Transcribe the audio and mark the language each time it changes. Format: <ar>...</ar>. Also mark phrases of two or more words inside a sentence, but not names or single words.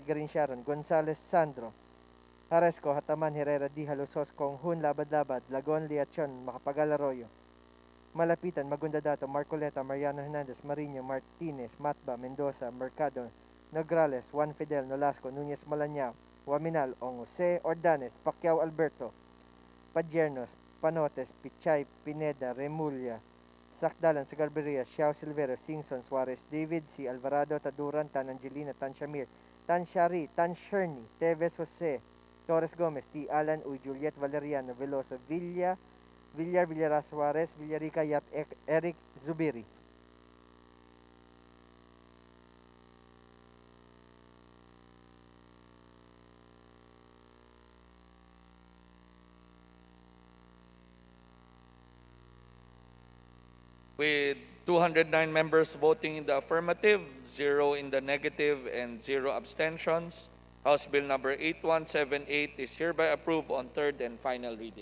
<en>Garin Sharon, Gonzales, Sandro, Haresco, Hataman, Herrera, Di, Halusos, Konghun, Labad-Labad, Lagon, Liachon, Macapagal Arroyo, Malapitan, Magunda Dato, Marcoleta, Mariano Hernandez, Mariño, Martinez, Matba, Mendoza, Mercado, Nograles, Juan Fidel, Nolasco, Núñez Malañao, Waminal, Ong Jose, Ordanes, Pacquiao Alberto, Padiernos, Panotes, Pichay, Pineda, Remulla, Sakdalan, Sagarberia, Xiao Silvero, Singson, Suarez, David C. Alvarado, Taduran, Tan Angelina, Tan Shamir, Tan Shari, Tan Sherny, Teves Jose, Torres Gomez, T. Alan Uy, Juliet Valeriano, Veloso, Villar, Villara Suarez, Villarica, Yap, Eric Zubiri. With 209 members voting in the affirmative, 0 in the negative, and 0 abstentions, House Bill number 8178 is hereby approved on third and final reading.</en>